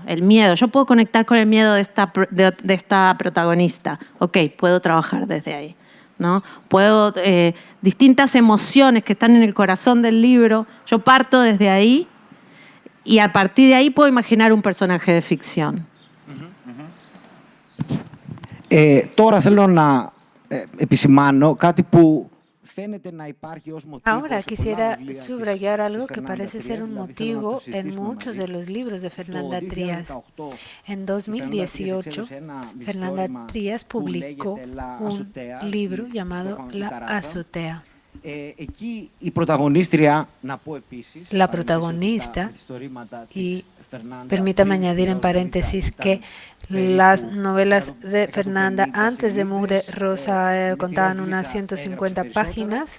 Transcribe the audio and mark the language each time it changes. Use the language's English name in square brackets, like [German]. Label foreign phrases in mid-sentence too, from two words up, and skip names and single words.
[Spanish] Yo puedo conectar con el miedo de esta protagonista. Ok, puedo trabajar desde ahí, ¿no? Puedo, distintas emociones que están en el corazón del libro, yo parto desde ahí y a partir de ahí puedo imaginar un personaje de ficción. [Greek] Τώρα θέλω να επισημάνω κάτι που φαίνεται να υπάρχει ως μοτίβο. [Spanish] Ahora quisiera subrayar algo que parece ser un motivo en muchos de los libros de Fernanda Trías. En 2018, Fernanda Trías publicó un libro llamado La Azotea. La protagonista, y permítame añadir en paréntesis que las novelas de Fernanda antes de Mugre Rosa contaban unas 150 páginas.